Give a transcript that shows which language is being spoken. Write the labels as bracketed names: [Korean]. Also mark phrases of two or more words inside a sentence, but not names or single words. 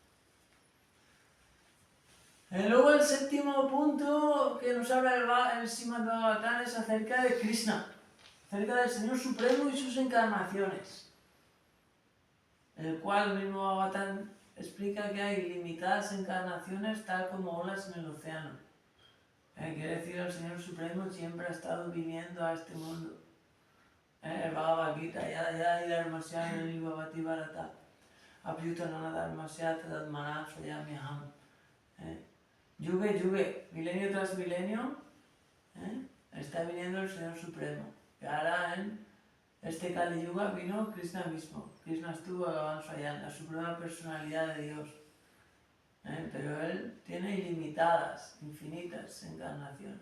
[Spanish] Luego el séptimo punto que nos habla el Srimad Bhagavatam es acerca de Krishna, acerca del Señor Supremo y sus encarnaciones, en el cual el mismo Bhagavatam explica que hay limitadas encarnaciones tal como olas en el océano. Quiere decir, el Señor Supremo siempre ha estado viniendo a este mundo. [Sanskrit] El Bhagavad Gita, Yada Dharmasya Nivavati Bharata, Apyutanana Dharmasya Tadadmana Swayamyaham. Yuge, [Spanish] milenio tras milenio, está viniendo el Señor Supremo. Y ahora en este Kali Yuga vino Krishna mismo. Krishna estuvo [Sanskrit] Bhagavan Swayam, [Spanish] la suprema personalidad de Dios. Pero él tiene ilimitadas, infinitas encarnaciones.